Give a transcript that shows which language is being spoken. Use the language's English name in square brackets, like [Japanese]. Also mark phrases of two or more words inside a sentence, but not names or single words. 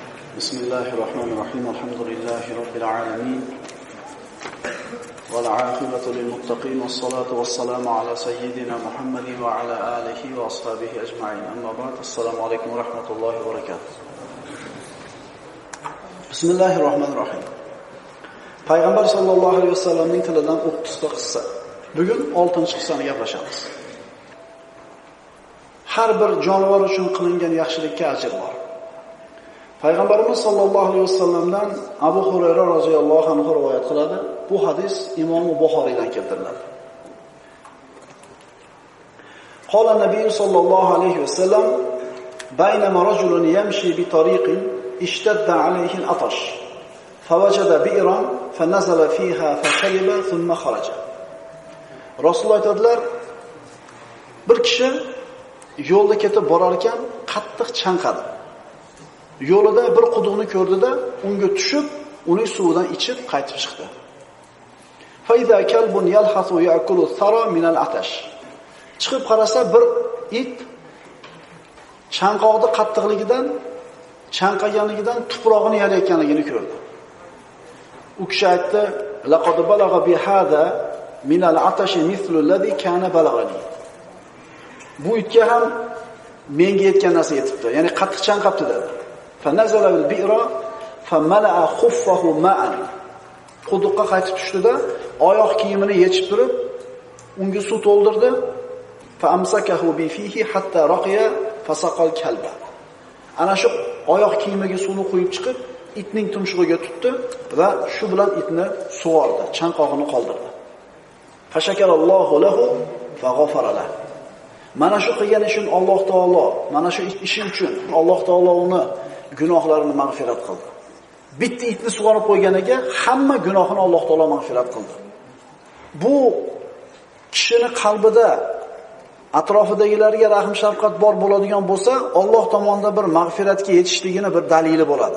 [Arabic] بسم الله الرحمن الرحيم الحمد لله رب العالمين والعاقبة للمتقين والصلاة والسلام على سيدنا محمد وعلى آله وأصحابه أجمعين أما بعد السلام عليكم ورحمة الله وبركاته بسم الله الرحمن الرحيم [Uzbek] Payg'ambar sallallohu alayhi vasallamning tilidan 30 ta qissa. Bugun 6-qissani gaplashamiz. Har bir jonivor uchun qilingan yaxshilikka ajr bor. Payg'ambarimiz [Arabic] صلى الله عليه [Uzbek] vasallamdan Abu Hurayra [Arabic] رضي الله عنه [Uzbek] rivoyat qiladi. Bu hadis Imom Buxoriydan keltiriladi. [Arabic] قال النبي صلى الله عليه وسلم بينما رجل يمشي بطريق اشتد عليه العطش فوجد بئرا فنزل فيها فشرب ثم خرج. [Uzbek] Rasululloh aytadilar, bir kishi yo'lda ketib borar ekan, qattiq chanqadi. Yo'lida bir quduqni ko'rdida, unga tushib, uning suvidan ichib qaytib chiqdi. [Arabic] فإذا كلب يلهث يأكل الثرى من العطش. [Uzbek] Chiqib qarasa bir it chanqoqni qattiqligidan, chanqaganligidan tuprog'ini yalayotganligini ko'rdi. U kishi aytdi: [Arabic] "لقد بلغ هذا من العطش مثل الذي كان بلغني." [Uzbek] Bu itga ham menga yetgan narsa yetibdi. Ya'ni qattiq chanqabdi dedi. [Arabic] فنزل البئر فملأ خفه ماء. [Uzbek] Quduqqa qaytib tushdi-da, oyoq kiyimini yechib turib, unga suv to'ldirdi. [Arabic] فأمسكه بفيه حتى رقي فسقى الكلب. [Uzbek] Ana shu oyoq kiyimiga suvni quyib chiqib, itning tumshug'iga tutdi va shu bilan itni sug'ordi, chanqog'ini qoldirdi. [Arabic] فشكر الله له فغفر له. [Uzbek] Mana shu qilgan ishini Alloh taolo, mana shu ishi uchun Alloh taolo uni gunohlarini mag'firat qildi. Bitta itni sug'orib qo'yganiga hamma gunohini Alloh taolo mag'firat qildi. Bu kishini qalbida atrofidagilarga rahm shafqat bor bo'ladigan bo'lsa, Alloh tomonidan bir mag'firatga yetishligini bir dalili bo'ladi.